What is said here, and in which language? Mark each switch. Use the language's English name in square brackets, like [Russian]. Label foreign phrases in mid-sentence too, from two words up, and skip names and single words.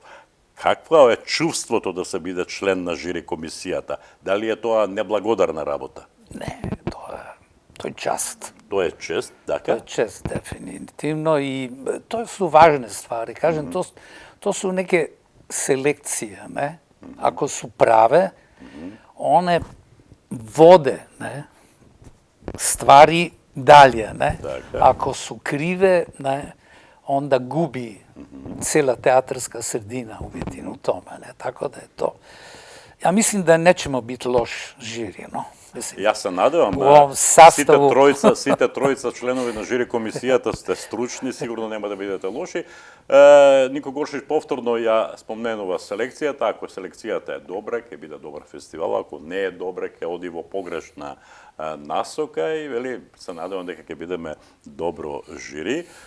[Macedonian] Какво е чувството да се биде член на жири комисијата? Дали е тоа неблагодарна работа? Не, тоа е чест. Тоа е чест, така? Тоа е чест, дефинитивно, [Serbian] и тоа су важни ствари. Кажем, тоа су неке селекција, не? Ако су праве, one vode, ne, stvari dalje, ne. Ako su krive, ne, onda gubi cela teatarska sredina u tome, ne. Tako da je to. Ja mislim da nećemo biti loš žiri, no. [Macedonian] Јас се надевам, сите тројца членови на жири комисијата сте стручни, сигурно нема да бидете лоши. Нико Горшич повторно ја спомненува селекцијата, ако селекцијата е добра, ќе биде добар фестивал, ако не е добра, ќе оди во погрешна насока и вели се надевам дека ќе бидеме добро жири.